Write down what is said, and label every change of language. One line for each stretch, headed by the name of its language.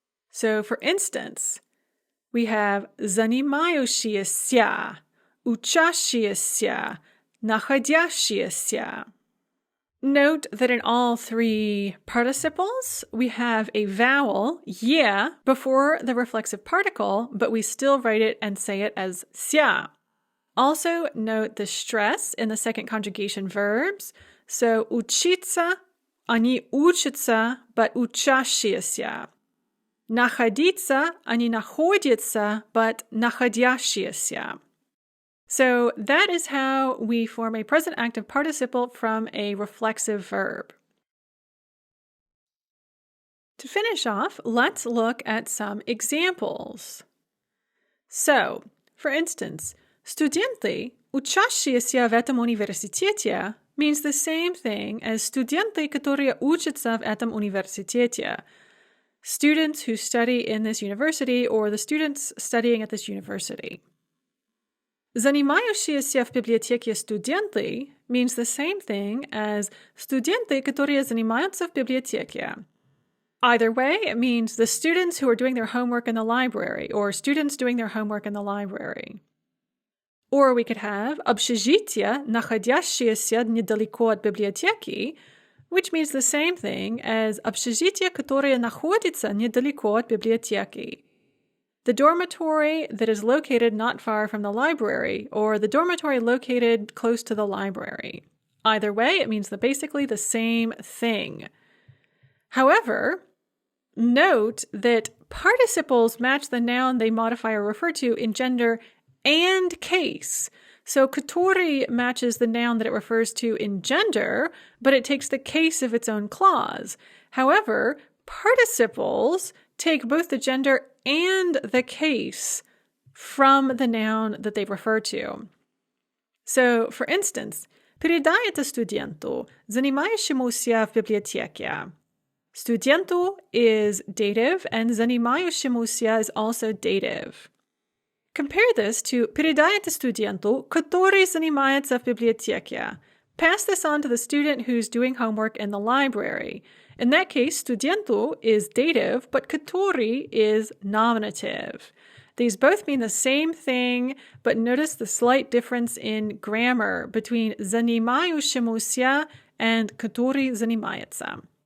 English: So, for instance, we have
Russian: занимающиеся, учащиеся, находящиеся.
English: Note that in all three participles, we have a vowel, ye, before the reflexive particle, but we still write it and say it as ся. Also, note the stress in the second conjugation verbs.
Russian: So, учиться, они учатся, but учащиеся. Находиться, они находятся, but находящиеся.
English: So that is how we form a present active participle from a reflexive verb. To finish off, let's look at some examples. So, for instance,
Russian: студенты, учащиеся в этом университете,
English: means the same thing as
Russian: студенты, которые учатся в этом университете.
English: Students who study in this university or the students studying at this university.
Russian: Занимающиеся в библиотеке студенты
English: means the same thing as
Russian: студенты, которые занимаются в библиотеке.
English: Either way, it means the students who are doing their homework in the library or students doing their homework in the library. Or we could have
Russian: общежитие, находящееся недалеко от библиотеки,
English: which means the same thing as
Russian: общежитие, которое находится недалеко от библиотеки.
English: The dormitory that is located not far from the library, or the dormitory located close to the library. Either way, it means basically the same thing. However, note that participles match the noun they modify or refer to in gender and case. So который matches the noun that it refers to in gender, but it takes the case of its own clause. However, participles take both the gender and the case from the noun that they refer to. So, for instance,
Russian: передай это студенту, занимающемуся в библиотеке.
English: Студенту is dative, and занимающемуся is also dative. Compare this to
Russian: передай это студенту, который занимается в библиотеке.
English: Pass this on to the student who's doing homework in the library. In that case, студенту is dative, but который is nominative. These both mean the same thing, but notice the slight difference in grammar between занимающемуся and
Russian: который занимается.